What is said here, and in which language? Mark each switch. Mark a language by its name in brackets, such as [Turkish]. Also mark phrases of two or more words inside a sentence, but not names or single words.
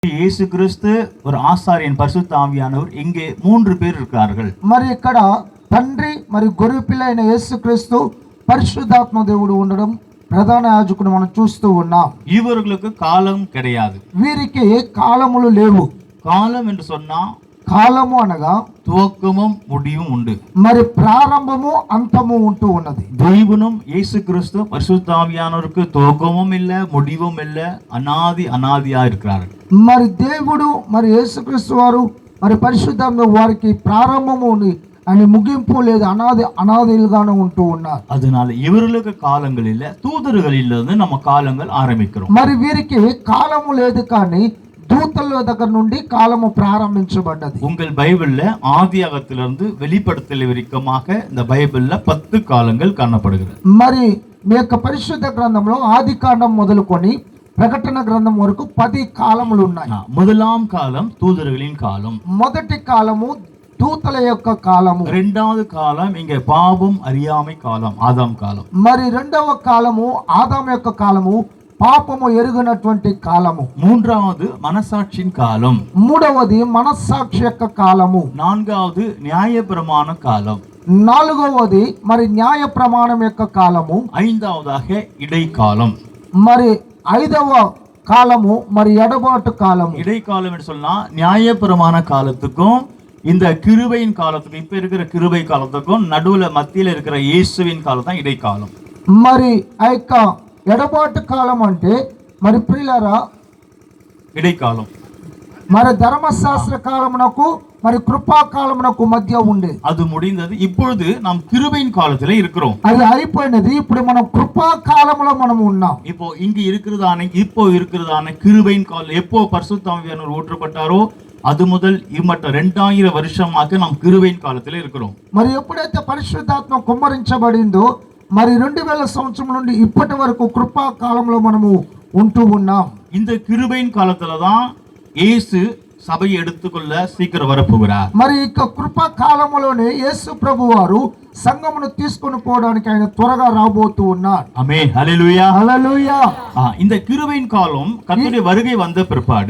[Tamil] இயேசு கிறிஸ்து ஒரு ஆசாரியன் பரிசுத்த ஆவியானவர் இங்கே 3 பேர் இருக்கிறார்கள். [Telugu] మరి ఇక్కడ తండ్రి మరి గొర్రె పిల్ల అయిన యేసుక్రీస్తు పరిశుద్ధాత్మ దేవుడు ఉండడం ప్రధాన యాజకుడు మనం చూస్తూ ఉన్నాం. [Tamil] இவர்களுக்கு காலம் கிடையாது. [Telugu] వీరికి కాలములు లేవు. [Tamil] காலம் என்று சொன்னா [Telugu] కాలము అనగా [Tamil] துவக்கமும் முடிவும் உண்டு. [Telugu] మరి ప్రారంభము అంతము ఉంటూ ఉన్నది. [Tamil] தெய்வனும் இயேசு கிறிஸ்து பரிசுத்த ஆவியானவருக்கு துவக்கமும் இல்ல முடிவும் இல்ல, அனாதியா இருக்கிறார்கள். [Telugu] మరి దేవుడు మరి యేసుక్రీస్తు వారు మరి పరిశుద్ధాత్మ వారికి ప్రారంభము ఉంది అని ముగింపు లేదు, అనాదిలుగానే ఉంటూ ఉన్నారు. [Tamil] அதனால இவர்களுக்கு காலங்கள் இல்ல, தூதர்களில் இருந்து நம்ம காலங்கள் ஆரம்பிக்கிறோம். [Telugu] మరి వీరికి కాలము లేదు కానీ దూతల దగ్గర నుండి కాలము ప్రారంభించబడ్డది. [Tamil] உங்கள் பைபிள்ல ஆதியாகத்திலிருந்து வெளிப்படுத்தல் வரைக்குமாக இந்த பைபிள்ல 10 காலங்கள் காணப்படுகிறது. [Telugu] మరి మీ యొక్క పరిశుద్ధ గ్రంథంలో ఆది కాండం మొదలుకొని ప్రకటన గ్రంథం వరకు 10 కాలములు ఉన్నాయి. [Tamil] முதலாம் காலம் தூதர்களின் காலம். [Telugu] మొదటి కాలము దూతల యొక్క కాలము. [Tamil] இரண்டாவது காலம் இங்க பாவம் அறியாமை காலம், ஆதாம் காலம். [Telugu] మరి రెండవ కాలము ఆదాము యొక్క కాలము, పాపము ఎరుగనటువంటి కాలము. [Tamil] மூன்றாவது மனசாட்சியின் காலம். [Telugu] మూడవది మనస్సాక్షి యొక్క కాలము. [Tamil] நான்காவது நியாயப்பிரமாண காலம். [Telugu] నాలుగవది మరి న్యాయ ప్రమాణం యొక్క కాలము. [Tamil] ஐந்தாவதாக இடைக்காலம். [Telugu] మరి ఐదవ కాలము మరి ఎడబాటు కాలము. [Tamil] இடைக்காலம் என்று சொன்னா நியாயப்பிரமாண காலத்துக்கும் இந்த கிருபையின் காலத்துக்கும், இப்ப இருக்கிற கிருபை காலத்துக்கும் நடுவுல மத்தியில இருக்கிற இயேசுவின் காலம் தான் இடைக்காலம். [Telugu] మరి ఆ యొక్క ఎడబాటు కాలం అంటే మరి ప్రియులారా [Tamil] இடைக்காலம் [Telugu] మరి ధర్మశాస్త్ర కాలమునకు మరి కృపా కాలమునకు మధ్య ఉండే [Tamil] அது முடிந்தது. இப்பொழுது நாம் கிருபையின் காலத்துல இருக்கிறோம். [Telugu] అది అయిపోయినది. ఇప్పుడు మనం కృపా కాలములో మనం ఉన్నాం. [Tamil] இப்போ இருக்கிறதான கிருபையின் காலம் எப்போ பரிசுத்த ஆவியானவர் ஊற்றப்பட்டாரோ அது முதல் இம்மட்ட 2000 வருஷமாக நாம் கிருபையின் காலத்துல இருக்கிறோம். [Telugu] మరి ఎప్పుడైతే పరిశుద్ధాత్మ కుమ్మరించబడిందో మరి 2000 సంవత్సరం నుండి ఇప్పటి వరకు కృపా కాలంలో మనము ఉంటూ ఉన్నాం. [Tamil] இந்த கிருபையின் காலத்துல தான் இயேசு சபையை எடுத்துக்கொள்ள சீக்கிரம் வரப்போகிறார். [Telugu] మరి ఇక కృపా కాలంలోనే యేసు ప్రభు వారు సంఘమును తీసుకొని పోవడానికి ఆయన త్వరగా రాబోతూ ఉన్నారు. [Tamil] ஆமென், ஹல்லேலூயா, [Telugu] హల్లెలూయా. [Tamil] இந்த கிருபையின் காலம் கர்த்தருடைய வருகை வந்த பிற்பாடு,